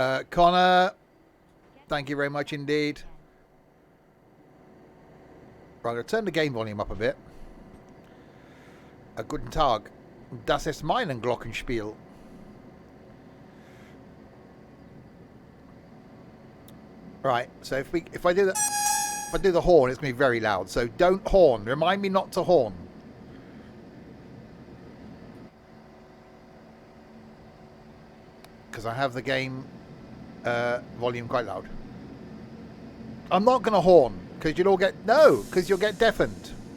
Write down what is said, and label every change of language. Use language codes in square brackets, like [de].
[en] Connor, thank you very much indeed. Right, I'm going to turn the game volume up a bit. [de] Guten Tag. Das ist mein Glockenspiel. [en] Right, so if I do the horn, it's going to be very loud. So don't horn. Remind me not to horn. Because I have the game volume quite loud. I'm not going to horn because you'll get deafened.